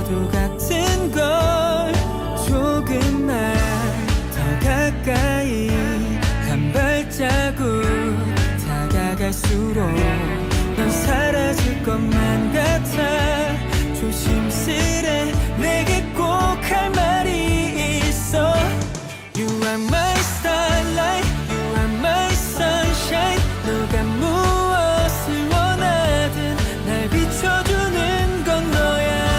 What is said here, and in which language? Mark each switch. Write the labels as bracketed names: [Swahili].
[Korean] 같은 걸 조금만 더 가까이 한 발자국 다가갈수록 넌 사라질 것만 같아. 조심스레 내게 꼭 할 말이 있어. [English] You are my starlight, you are my sunshine. [Korean] 너가 무엇을 원하든 날 비춰주는 건 너야.